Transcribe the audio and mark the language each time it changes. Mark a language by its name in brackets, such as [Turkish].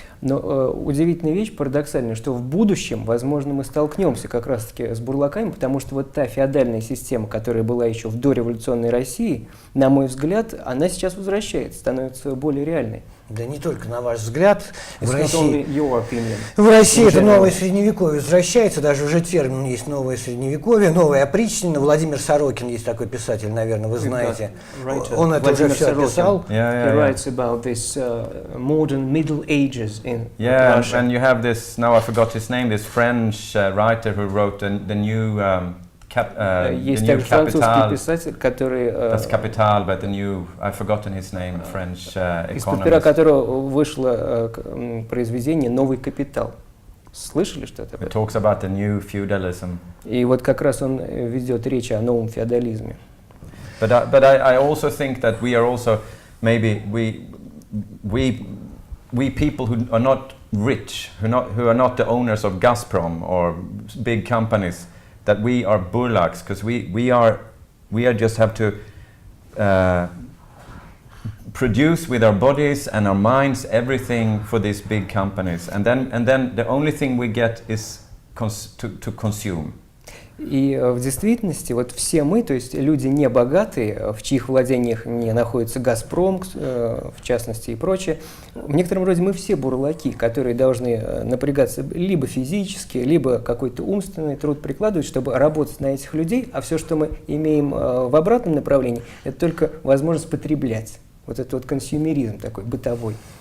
[Russian] Но удивительная вещь, парадоксальная, что в будущем, возможно, мы столкнемся как раз-таки с бурлаками, потому что вот та феодальная система, которая была еще в дореволюционной России, на мой взгляд, она сейчас возвращается, становится более реальной. Да не только на ваш взгляд. В В России это новое средневековье возвращается, даже уже термин есть новое средневековье, новое опричнина. Владимир Сорокин есть такой писатель, наверное, вы знаете. Он это уже все описал. [English] He writes about this modern Middle Ages in Russia. And you have this, now I forgot his name, this French writer who wrote the new [Russian] Есть также французский писатель, который [English] That's Capital, but the new, I've forgotten his name, French economist. [Russian] Из-под пера которого вышло произведение «Новый капитал». Слышали что-то? [English] It talks about the new feudalism. [Russian] И вот как раз он ведет речь о новом феодализме. [English] But I also think that we are also maybe we people who are not rich, who are not the owners of Gazprom or big companies, that we are burlaks because we just have to produce with our bodies and our minds everything for these big companies, and then the only thing we get is to consume. [Russian] И в действительности вот все мы, то есть люди не богатые, в чьих владениях не находится «Газпром», в частности и прочее, в некотором роде мы все бурлаки, которые должны напрягаться либо физически, либо какой-то умственный труд прикладывать, чтобы работать на этих людей, а все, что мы имеем в обратном направлении, это только возможность потреблять. Вот это вот консюмеризм такой бытовой.